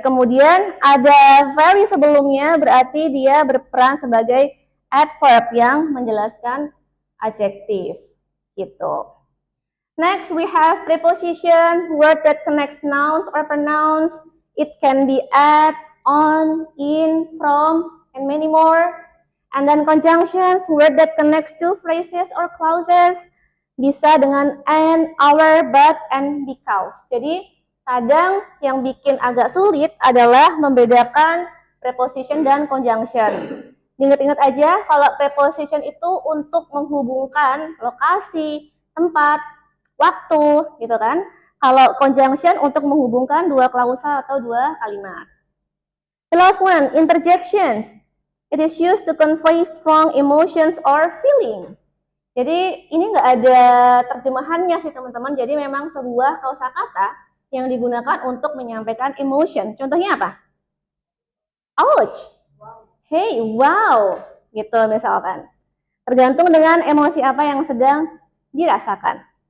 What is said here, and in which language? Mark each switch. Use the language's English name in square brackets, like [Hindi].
[Indonesian] Kemudian ada very sebelumnya, berarti dia berperan sebagai adverb yang menjelaskan adjektif. Gitu. [English] Next, we have preposition, word that connects nouns or pronouns. It can be at, on, in, from, and many more. And then conjunctions, word that connects two phrases or clauses. [Indonesian] Bisa dengan [English] and, our, but, and because. [Indonesian] Jadi, kadang yang bikin agak sulit adalah membedakan preposition dan conjunction. Ingat-ingat aja, kalau preposition itu untuk menghubungkan lokasi, tempat, waktu, gitu kan. Kalau conjunction untuk menghubungkan dua klausa atau dua kalimat. [English] The last one, interjections. It is used to convey strong emotions or feeling. [Indonesian] Jadi ini nggak ada terjemahannya sih teman-teman. Jadi memang sebuah kosakata yang digunakan untuk menyampaikan emotion. Contohnya apa? Ouch. Hey, wow. Gitu misalkan. Tergantung dengan emosi apa yang sedang dirasakan.